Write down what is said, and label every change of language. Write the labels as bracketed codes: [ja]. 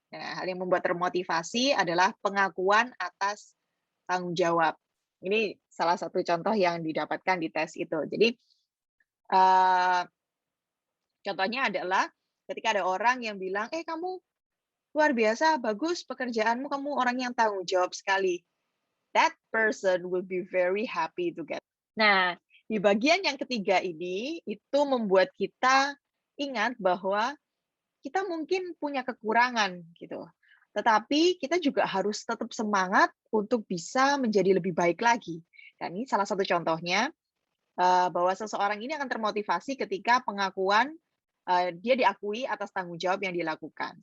[id] Nah, hal yang membuat termotivasi adalah pengakuan atas tanggung jawab. Ini salah satu contoh yang didapatkan di tes itu. Jadi contohnya adalah ketika ada orang yang bilang, kamu luar biasa, bagus pekerjaanmu, kamu orang yang tanggung jawab sekali. [en] That person will be very happy to get. [id] Nah, di bagian yang ketiga ini, itu membuat kita ingat bahwa kita mungkin punya kekurangan gitu. Tetapi kita juga harus tetap semangat untuk bisa menjadi lebih baik lagi. Dan ini salah satu contohnya, bahwa seseorang ini akan termotivasi ketika pengakuan dia diakui atas tanggung jawab yang dilakukan.